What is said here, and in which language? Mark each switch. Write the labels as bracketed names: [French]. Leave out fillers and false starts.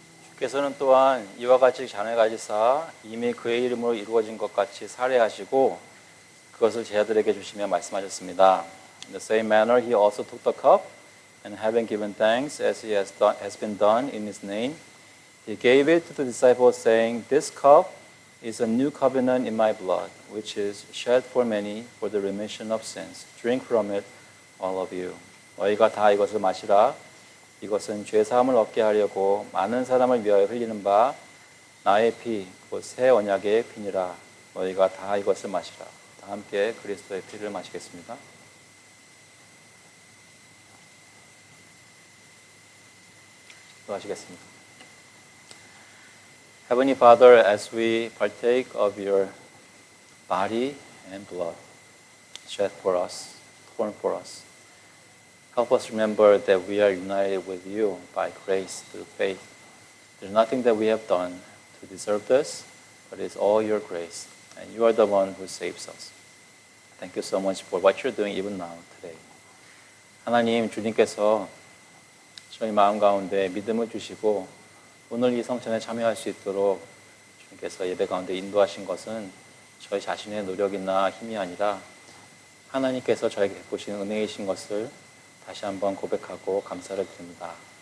[Korean] 주께서는 또한 이와 같이 잔을 가지사 이미 그의 이름으로 이루어진 것 같이 살해하시고 그것을 제자들에게 주시며 말씀하셨습니다. [English] In the same manner he also took the cup and having given thanks as he has been done in his name, he gave it to the disciples saying, This cup is a new covenant in my blood, which is shed for many for the remission of sins. Drink from it, all of you. [Korean] 너희가 다 이것을 마시라. 이것은 죄 사함을 얻게 하려고 많은 사람을 위하여 흘리는 바 나의 피, 곧 새 언약의 피니라. 너희가 다 이것을 마시라. 다 함께 그리스도의 피를 마시겠습니다. 기도하시겠습니다. [English] Heavenly Father, as we partake of your body and blood shed for us, torn for us, help us remember that we are united with you by grace through faith. There's nothing that we have done to deserve this, but it's all your grace, and you are the one who saves us. Thank you so much for what you're doing even now, today. [Korean] 하나님, 주님께서 저희 마음 가운데 믿음을 주시고 오늘 이 성찬에 참여할 수 있도록 주님께서 예배 가운데 인도하신 것은 저희 자신의 노력이나 힘이 아니라 하나님께서 저에게 베푸신 은혜이신 것을 다시 한번 고백하고 감사를 드립니다.